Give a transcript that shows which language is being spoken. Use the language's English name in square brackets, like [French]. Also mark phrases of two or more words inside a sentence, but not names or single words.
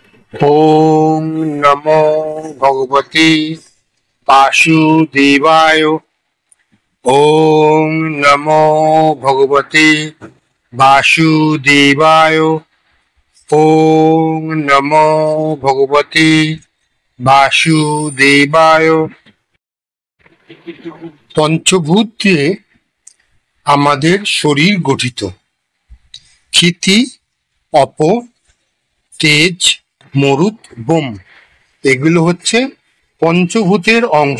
[Sanskrit] ওম নমো ভগবতে বাসুদেবায়। ওম নমো ভগবতে বাসুদেবায়। ওম নমো ভগবতে বাসুদেবায়। [Bangla] পঞ্চভূত দিয়ে আমাদের শরীর গঠিত। ক্ষিতি, অপ, তেজ, মরুত, বোম এগুলো হচ্ছে পঞ্চভূতের অংশ।